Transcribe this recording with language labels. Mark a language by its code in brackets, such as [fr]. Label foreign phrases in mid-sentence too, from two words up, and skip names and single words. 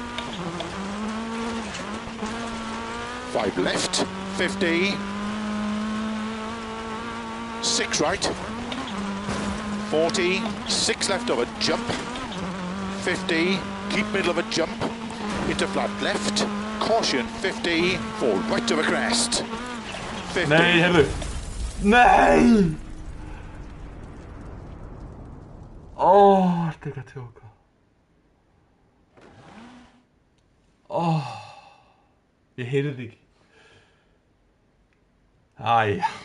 [en] 5 left, 50, 6 right, 40, 6 left of a jump, 50, keep middle of a jump, into flat left, caution 50, 4 right of a crest, 50. [is] Nej, heyrðu. Nei! Ertu ekki að tjóka? Ég heyrði þig ekki. Æja.